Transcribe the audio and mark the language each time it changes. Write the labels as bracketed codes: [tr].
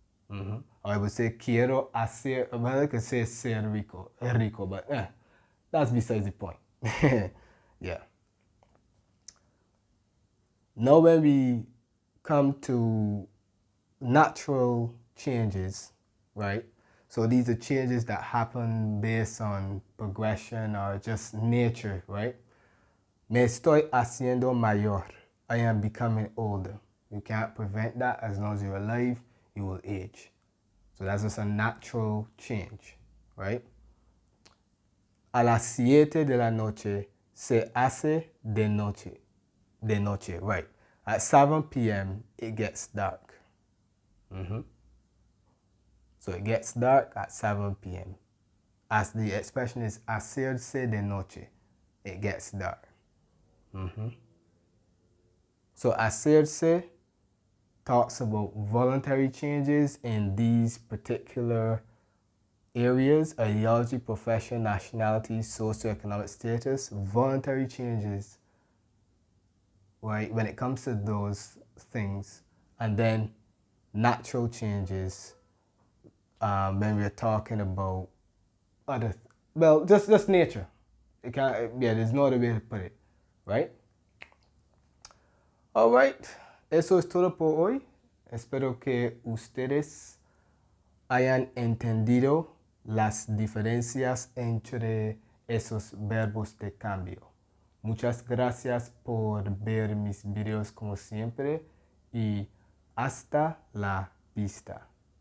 [en] Or I would say [es] quiero hacer, [en] well, I could say [es] ser rico, [en] but that's besides the point. Yeah. Now when we come to natural changes, right? So these are changes that happen based on progression or just nature, right? [es] Me estoy haciendo mayor. [en] I am becoming older. You can't prevent that. As long as you're alive, you will age. So that's just a natural change, right? [es] A las 7 de la noche se hace de noche. De noche, [en] right. At 7 p.m., it gets dark. So it gets dark at 7 p.m. As the expression is [es] hacerse de noche, [en] it gets dark. So hacerse talks about voluntary changes in these particular areas: ideology, profession, nationality, socioeconomic status. Voluntary changes, right, when it comes to those things. And then natural changes when we're talking about other, well, just nature. It can't, yeah, there's no other way to put it, right? All right, [es] eso es todo por hoy. Espero que ustedes hayan entendido las diferencias entre esos verbos de cambio. Muchas gracias por ver mis videos como siempre y hasta la vista.